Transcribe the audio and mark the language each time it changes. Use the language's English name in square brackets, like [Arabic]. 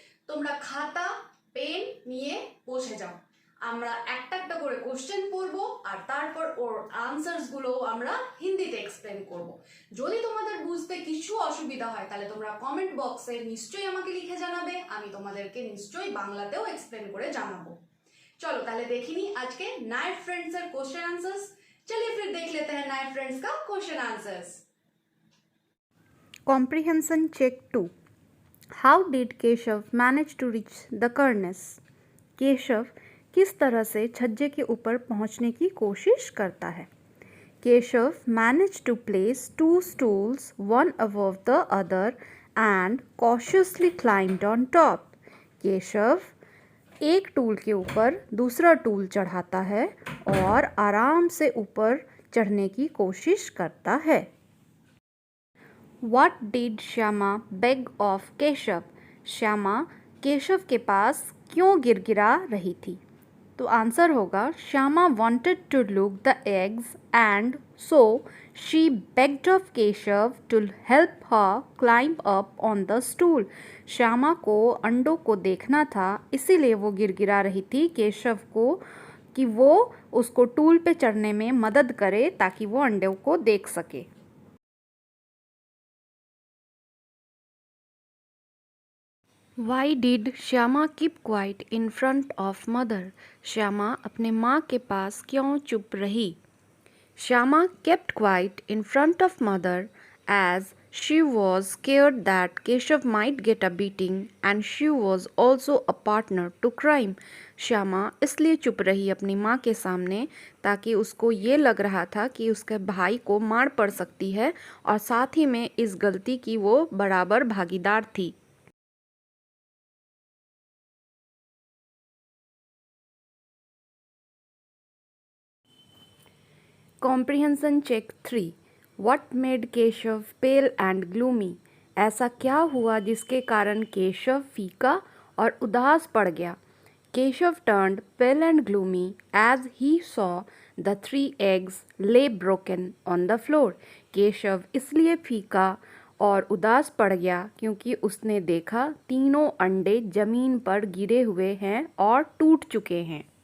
[Bangla] তোমরা খাতা পেন নিয়ে বসে যাও। আমরা একটা একটা করে কোশ্চেন পড়বো আর তারপর ওর আনসার্স গুলো আমরা হিন্দিতে এক্সপ্লেন করব। যদি তোমাদের বুঝতে কিছু অসুবিধা হয় তাহলে তোমরা কমেন্ট বক্সে নিশ্চয়ই আমাকে লিখে জানাবে, আমি তোমাদেরকে নিশ্চয়ই বাংলাতেও এক্সপ্লেন করে জানাবো। [Hindi] चलो [Bangla] তাহলে দেখিনি আজকে नाइट फ्रेंड्स এর [English] Question answers. [Hindi] चलिए फिर देख लेते हैं नाइट फ्रेंड्स का question answers. [English] Comprehension check 2. How did Keshav manage to reach the cornice? [Hindi] Keshav किस तरह से छज्जे के ऊपर पहुंचने की कोशिश करता है? [English] Keshav managed to place 2 stools one above the other and cautiously climbed on top. [Hindi] Keshav एक टूल के ऊपर दूसरा टूल चढ़ाता है और आराम से ऊपर चढ़ने की कोशिश करता है। [English] What did Shyama beg of Keshav? [Hindi] Shyama Keshav के पास क्यों गिड़गिड़ा रही थी? तो आंसर होगा [English] Shyama wanted to look the eggs and so she begged of Keshav to help her climb up on the stool. [Hindi] Shyama को अंडों को देखना था, इसीलिए वो गिड़गिड़ा रही थी केशव को कि वो उसको टूल पे चढ़ने में मदद करे ताकि वो अंडों को देख सके। [English] Why did Shyama keep quiet in front of mother? [Hindi] Shyama अपने माँ के पास क्यों चुप रही? [English] Shyama kept quiet in front of mother as she was scared that Keshav might get a beating and she was also a partner to crime. [Hindi] Shyama इसलिए चुप रही अपनी माँ के सामने ताकि उसको ये लग रहा था कि उसके भाई को मार पड़ सकती है और साथ ही में इस गलती की वो बराबर भागीदार थी। [English] Comprehension check 3. What made Keshav pale and gloomy? [Hindi] ऐसा क्या हुआ जिसके कारण केशव फीका और उदास पड़ गया? [English] Keshav turned pale and gloomy as he saw the 3 eggs lay broken on the floor. [Hindi] Keshav इसलिए फीका और उदास पड़ गया क्योंकि उसने देखा तीनों अंडे जमीन पर गिरे हुए हैं और टूट चुके हैं।